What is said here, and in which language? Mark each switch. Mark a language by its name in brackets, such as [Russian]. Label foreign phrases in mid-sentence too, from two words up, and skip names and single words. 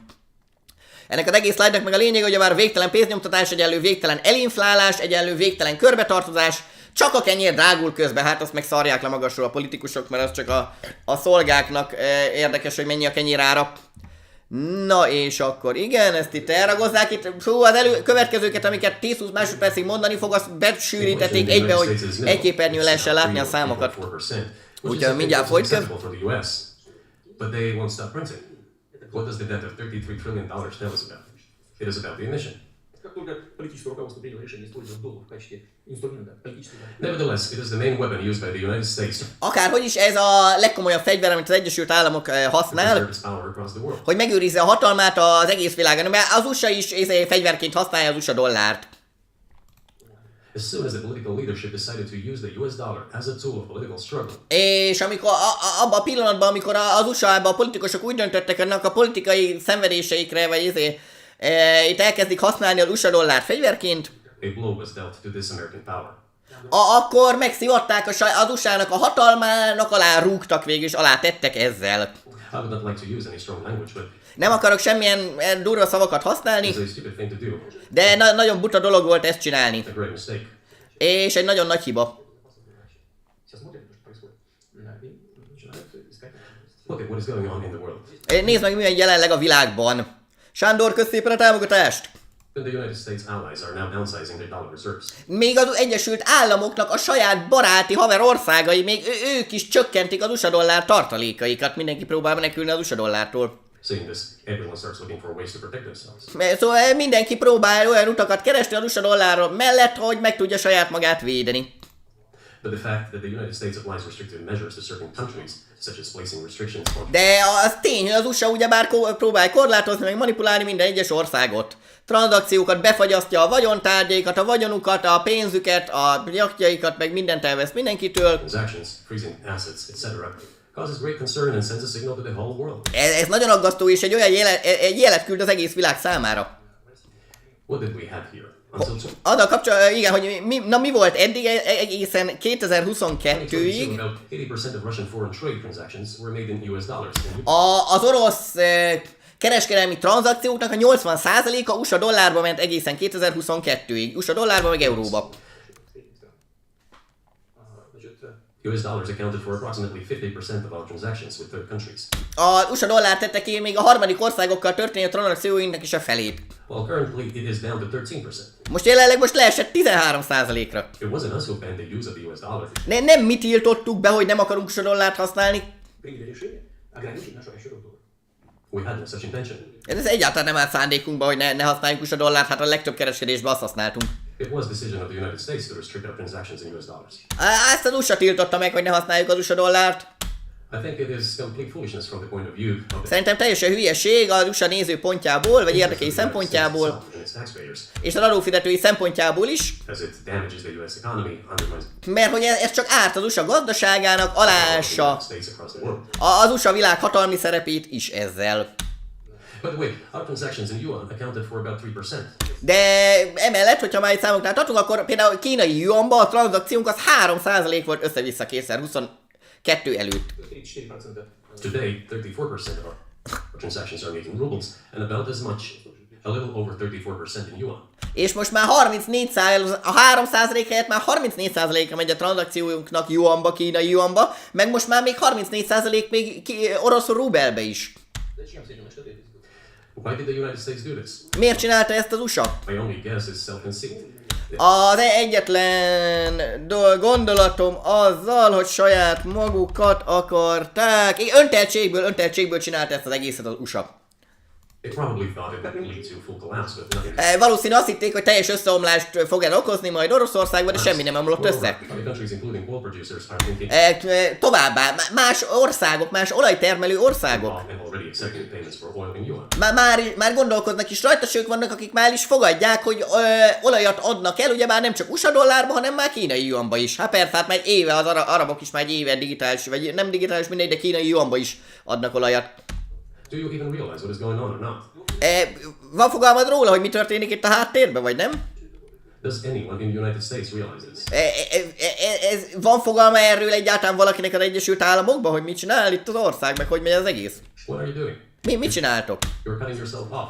[Hungarian] Ennek az egész slide-nak meg a lényeg, hogy már végtelen pénznyomtatás egyenlő végtelen elinflálás, egyenlő végtelen körbetartozás, csak a kenyér drágul közben, hát azt meg szarják le magasról a politikusok, mert az csak a szolgáknak érdekes, hogy mennyi a kenyér ára. Na és akkor igen, ezt itt elragozzák itt, az következőket, amiket 10-20 másodpercig mondani fog, azt besűrítették egybe, hogy egy képernyőn lehessen látni a számokat. Úgyhogy mindjárt folytatjuk. [English] But they won't stop printing. What does the debt of $33 trillion tell us about? It is about the emission. Nevertheless, it is the main weapon used by the United States. [Hungarian] Akárhogy is ez a legkomolyabb fegyver, amit az Egyesült Államok használ, hogy megőrizze a hatalmát az egész világon, mert az USA is fegyverként használja az USA dollárt. [English] As soon as the political leadership decided to use the US dollar as a tool of political struggle. [Hungarian] És amikor abban a pillanatban, amikor az USA-ban a politikusok úgy döntöttek ennek a politikai szenvedéseikre, vagy itt elkezdik használni az USA dollárt fegyverként, [English] A blow was dealt to this American power. [Hungarian] akkor megszivatták az USA-nak a hatalmának, alá rúgtak végül, és alá tettek ezzel. [English] I would not like to use any strong language, but [Hungarian] Nem akarok semmilyen durva szavakat használni, [English] it's a stupid thing to do. [Hungarian] de nagyon buta dolog volt ezt csinálni. [English] A great mistake. [Hungarian] És egy nagyon nagy hiba. [English] Look at what is going on in the world. [Hungarian] Nézd meg, milyen jelenleg a világban. Sándor, kösz szépen a támogatást! [English] Then the United States allies are now downsizing their dollar reserves. [Hungarian] Még az Egyesült Államoknak a saját baráti haver országai, még ők is csökkentik az USA dollár tartalékaikat. Mindenki próbál menekülni az USA dollártól. [English] Seeing this, everyone starts looking for ways to protect themselves. [Hungarian] Szóval mindenki próbál olyan utakat keresni az USA dollár mellett, hogy meg tudja saját magát védeni. [English] But the fact that the United States applies restrictive measures to certain countries, such as placing restrictions on [Hungarian] De az tény, hogy az USA ugyebár próbál korlátozni, meg manipulálni minden egyes országot. Tranzakciókat befagyasztja, a vagyontárgyaikat, a vagyonukat, a pénzüket, a jachtjaikat, meg mindent elvesz mindenkitől. [English] transactions, freezing assets, etc., causes great concern and sends a signal to the whole world. [Hungarian] Ez nagyon aggasztó, és egy jelet küld az egész világ számára. [English] What did we have here? Until [Hungarian] Azzal kapcsolatban, igen, hogy mi volt eddig egészen 2022-ig. [English] about 80% of Russian foreign trade transactions were made in US dollars. [Hungarian] Az orosz kereskedelmi tranzakcióknak a 80%-a USA dollárba ment egészen 2022-ig. USA dollárba meg euróba. [English] US dollars accounted for approximately 50% of all transactions with third countries. [Hungarian] A USA dollár tette ki még a harmadik országokkal történő tranzakcióinknak is a felét. [English] While currently it is down to 13%. [Hungarian] Most jelenleg leesett 13%-ra. [English] It wasn't us who banned the use of the US dollar. [Hungarian] Nem mi tiltottuk be, hogy nem akarunk USA dollárt használni. [English] We had no such intention. [Hungarian] Ez egyáltalán nem áll szándékunkba, hogy ne használjuk USA dollárt, hát a legtöbb kereskedésben azt használtunk. [English] It was decision of the United States to restrict our transactions in US dollars. [Hungarian] Ezt az USA tiltotta meg, hogy ne használjuk az USA dollárt. [English] I think it is complete foolishness from the point of view of the [Hungarian] Szerintem teljesen hülyeség az USA nézőpontjából, vagy érdekei szempontjából, [English] and its taxpayers, [Hungarian] és az adófizetői szempontjából is, [English] as it damages the US economy, undermines [Hungarian] mert hogy ez csak árt az USA gazdaságának, [English] the [Hungarian] aláássa [English] United States across the world. [Hungarian] az USA világ hatalmi szerepét is ezzel. [English] By the way, our transactions in yuan accounted for about 3%. [Hungarian] De emellett, hogyha már egy számoknál tartunk, akkor például kínai yuanba a tranzakciónk az 3% volt össze-vissza 2022 előtt. [English] Today, 34% of our transactions are made in rubles, and about as much, a little over 34% in yuan. [Hungarian] És most már 34%, a 3% helyett már 34%-ra megy a tranzakciójunknak yuanba, kínai yuanba, meg most már még 34% még orosz rubelbe is. [English] Why did the United States do this? [Hungarian] Miért csinálta ezt az USA? [English] My only guess is self-conceit. [Hungarian] Az egyetlen gondolatom azzal, hogy saját magukat akarták. Önteltségből csinálta ezt az egészet az USA. [English] It probably thought it would lead to a full collapse, but nothing. [Hungarian] Valószínű azt hitték, hogy teljes összeomlást fog el okozni majd Oroszországban, de semmi nem omlott össze. [English] Other countries, including oil producers, are thinking [Hungarian] Továbbá, más országok, más olajtermelő országok [English] and already accepting payments for oil in yuan. [Hungarian] már gondolkoznak is rajta, sőt vannak, akik már is fogadják, hogy olajat adnak el, ugye már nem csak USA dollárba, hanem már kínai yuanba is. Hát persze, hát már egy éve az arabok is már egy éve digitális, vagy nem digitális mindegy, de kínai yuanba is adnak olajat. [English] Do you even realize what is going on or not? [Hungarian] Van fogalmad róla, hogy mi történik itt a háttérben, vagy nem? [English] Does anyone in the United States realize this? [Hungarian] Van fogalma erről egyáltalán valakinek az Egyesült Államokban, hogy mit csinál itt az ország, meg hogy megy az egész? [English] What are you doing? [Hungarian] Mit csináltok? [English] You're cutting yourself off.